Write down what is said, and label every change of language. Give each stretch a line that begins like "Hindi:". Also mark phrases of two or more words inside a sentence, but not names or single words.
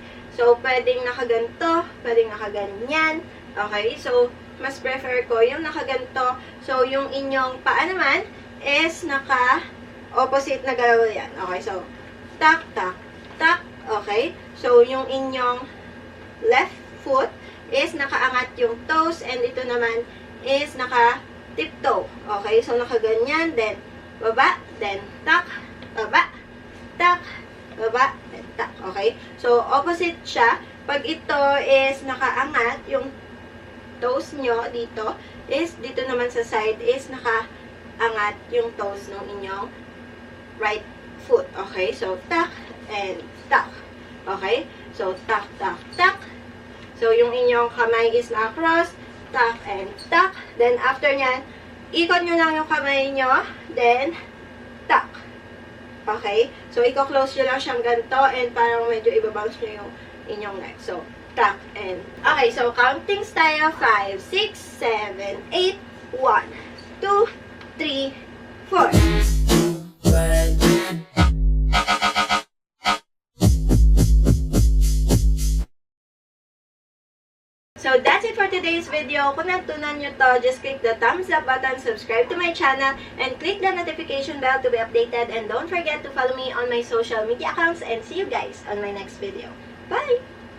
Filipino: So, pwedeng nakaganto, pwedeng nakaganyan. Okay? So, mas prefer ko yung nakaganto. So, yung inyong paa naman is naka-opposite na galaw yan. Okay? So, tak, tak, tak. Okay? So, yung inyong
English: left foot
Filipino: is nakaangat yung toes, and ito naman is naka-tiptoe. Okay? So, nakaganyan, then baba, then tak, baba, tak, baba, then tak. Okay? So, opposite siya. Pag ito is nakaangat, yung toes nyo dito, is dito naman sa side is nakaangat yung toes ng inyong
English: right foot.
Filipino: Okay? So, tak and tak. Okay? So, tak, tak, tak. So, yung inyong kamay is na-cross, tak and tak. Then, after nyan, ikot nyo lang yung kamay nyo, then, tak. Okay? So, i-close nyo lang siyang ganito, and parang medyo ibabounce nyo yung inyong neck. So, tak and... Okay, so, counting tayo. 5, 6, 7, 8, 1, 2, 3, 4.
English: So, that's it for today's video.
Filipino: Kung natunan nyo to,
English: just click the thumbs up button, subscribe to my channel, and click the notification bell to be updated. And don't forget to follow me on my social media accounts. And see you guys on my next video. Bye!